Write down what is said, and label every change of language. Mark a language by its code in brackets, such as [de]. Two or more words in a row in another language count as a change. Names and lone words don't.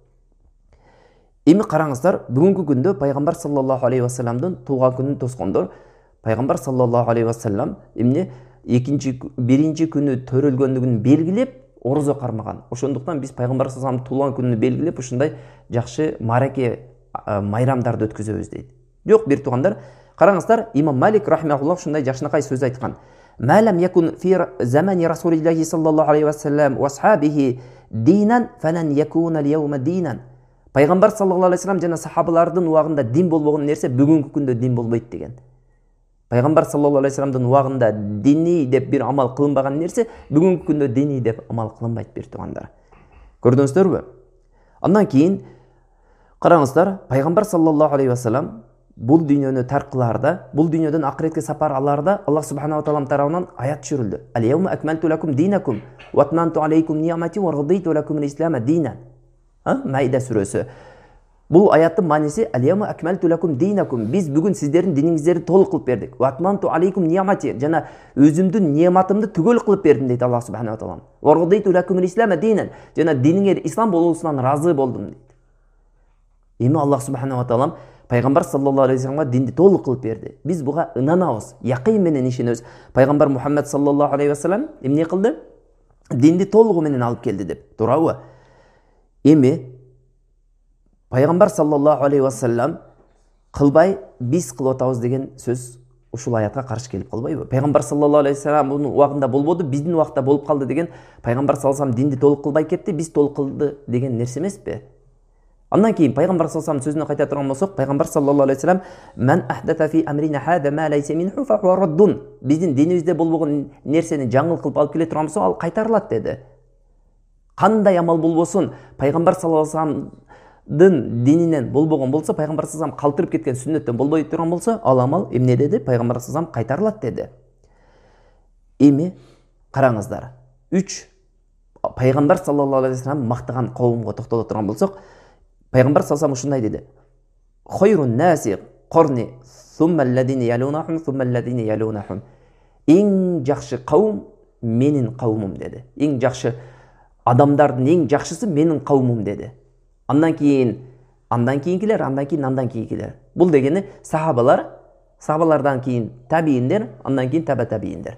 [ky] Эми караңыздар, бүгүнкү күндө пайгамбар [ar] صلى الله عليه وسلم [ky] туулган күнүн тоскондор, пайгамбар [ar] صلى الله عليه وسلم [ky] эмне биринчи күнү төрөлгөндүгүн белгилеп орозо кармаган. Ошондуктан биз пайгамбар [ar] صلى الله عليه وسلم [ky] туулган күнүн белгилеп ушундай жакшы мараке майрамдарды өткөзөбүз дейт. Жок, бир туугандар, караңыздар, имам Малик рахимахуллах ушундай жакшынакай сөз айткан. [ar] لم يكن في زمان رسول الله صلى الله عليه وسلم وأصحابه دينا فلن يكون اليوم دينا. [ky] Пайгамбар [ar] صلى الله عليه وسلم [ky] жана сахабалардын убагында дин болбогон нерсе бүгүнкү күндө дин болбойт деген. Пайгамбар [ar] صلى الله عليه وسلم [ky] убагында дини деп бир амал кылынбаган нерсе бүгүнкү күндө дини деп амал кылынбайт, бир туугандар. Көрдүңүздөрбү? Андан кийин караңыздар, пайгамбар [ar] صلى الله عليه وسلم [ky] бул дүйнөнү тарк кылаарда, бул дүйнөдөн акыретке сапар алаарда Аллах [ar] سبحانه وتعالى [ky] тарабынан аят түшүрүлдү. [ar] اليوم أكملت لكم دينكم وأتممت عليكم نعمتي ورضيت لكم الإسلام دينا. [ky] Майда сүрөсү. Бул аяттын мааниси [ar] اليوم أكملت لكم دينكم. [ky] Биз бүгүн сиздердин диниңиздерди толук кылып бердик. [ar] وأتممت عليكم نعمتي, [ky] жана өзүмдүн неmatымды түгөл кылып бердим дейт Аллах [ar] سبحانه وتعالى. ورضيت لكم الإسلام دينا, [ky] жана диниңер ислам болуусунан разы болдум дейт. Эми Аллах [ar] سبحانه وتعالى [ky] пайгамбар [ar] صلى الله عليه وسلم [ky] динди толук кылып берди. Биз буга ынанабыз, якын менен ишенебиз. Пайгамбар Мухаммад [ar] صلى الله عليه وسلم [ky] эмне кылды? Динди толугу менен алып келди деп. Туурабы? Эми пайгамбар [ar] صلى الله عليه وسلم [ky] кылбай биз кылып атабыз деген сөз ушул аятка каршы келип калбайбы? Пайгамбар [ar] صلى الله عليه وسلم [ky] мунун убагында болбоду, биздин убакта болуп калды деген, пайгамбар [ar] صلى الله عليه وسلم [ky] динди толук кылбай кетти, биз толук кылды деген нерсе эмеспи? Андан кийин пайгамбар [ar] صلى الله عليه وسلم [ky] сөзүнө кайта турган болсок, пайгамбар [ar] صلى الله عليه وسلم من أحدث في أمرنا هذا ما ليس منه فهو رد". [ky] Биздин динибизде болбогон нерсени жаңыл кылып алып келе турган болсо, ал кайтарылат деди. Кандай амал болбосун, пайгамбар [ar] صلى الله عليه وسلم [ky] дининен болбогон болсо, пайгамбар [ar] صلى الله عليه وسلم [ky] калтырып кеткен сүннөттөн болбой турган болсо, ал амал эмне деди? Пайгамбар [ar] صلى الله عليه وسلم [ky] кайтарылат деди. Эми караңыздар, 3 пайгамбар [ar] صلى الله عليه وسلم [ky] мактаган кавымга токтоло турган болсок, пайгамбар [ar] صلى الله عليه وسلم [ky] ушундай деди: [ar] "خير الناس قرني ثم الذين يلونهم ثم الذين يلونهم". [ky] Эң жакшы кавым менин кавымым деди. Эң жакшы адамдардын эң жакшысы менин кавымым деди. Андан кийинкилер, андан кийинкилер. Бул дегени сахабалар, сахабалардан кийин табииндер, андан кийин табииндер.